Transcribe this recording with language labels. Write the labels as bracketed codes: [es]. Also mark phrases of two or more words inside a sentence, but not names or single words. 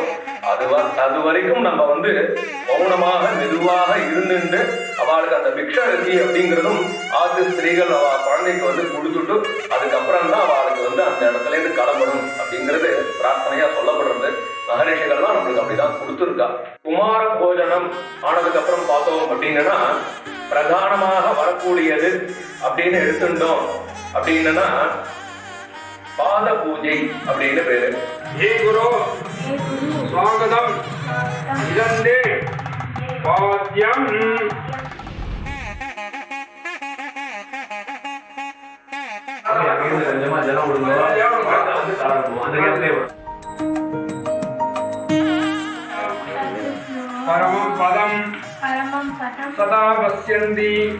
[ta] அது வரைக்கும் நம்ம வந்து மௌனமாக மெதுவாக இருந்துட்டு அவளுக்கு அந்த பிக்ஷரசி அப்படிங்கிறதும் ஆத்து ஸ்திரீகள் அவ குழந்தைக்கு வந்து கொடுத்துட்டு அதுக்கப்புறம் தான் அவளுக்கு வந்து அந்த இடத்துல இருந்து கிளம்பணும் அப்படிங்கிறது பிரார்த்தனையா சொல்லப்படுறது. மகரிஷிகள்லாம் நம்மளுக்கு அப்படிதான் கொடுத்துருக்கா. குமார போஜனம் ஆனதுக்கு அப்புறம் பார்த்தோம் அப்படின்னா பிரதானமாக வரக்கூடியது அப்படின்னு எடுத்துட்டோம் அப்படின்னா பாத பூஜை அப்படின்னு பேரு. [sa] हे गुरु स्वागतम इदंदे पाद्यम परमं पदं सदा पश्यन्ति